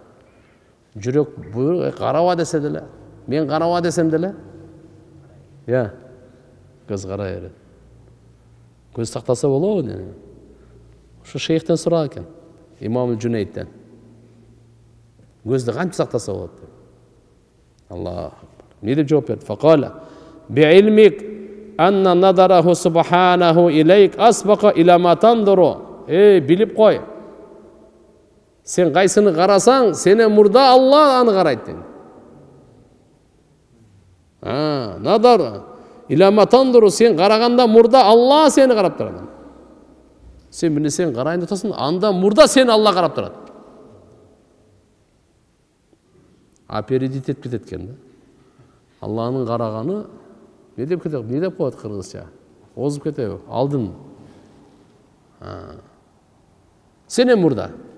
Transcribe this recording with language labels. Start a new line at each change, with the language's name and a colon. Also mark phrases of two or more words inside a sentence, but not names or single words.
Kyrgyz: Жүрөк буйрук караба десе деле, мен караба десем деле, көз карай берет. Көз сактаса болобу дейт. Ушу шейхтен сураган экен, Имам Джунайдтен. Көздү кантип сактаса болот деп. Аллах. Не деп жооп берди?
Arabic: فقال بعلمك أن نظره سبحانه إليك أسبق إلى ما تنظر.
Kyrgyz: Билип кой. Сен кайсыны карасаң, сенен мурда Алла аны карайт дейт.
Arabic: نظر إلى ما تنظر,
Kyrgyz: сен караганда мурда Алла сени карап турат. Сен бир нерсени карайын деп атасың, анда мурда сени Алла карап турат. Апередит этип кетет экен да. Алланын караганы не деп кетет? Не деп коет кыргызча? Озуп кетеби? Алдын. Сенен мурда.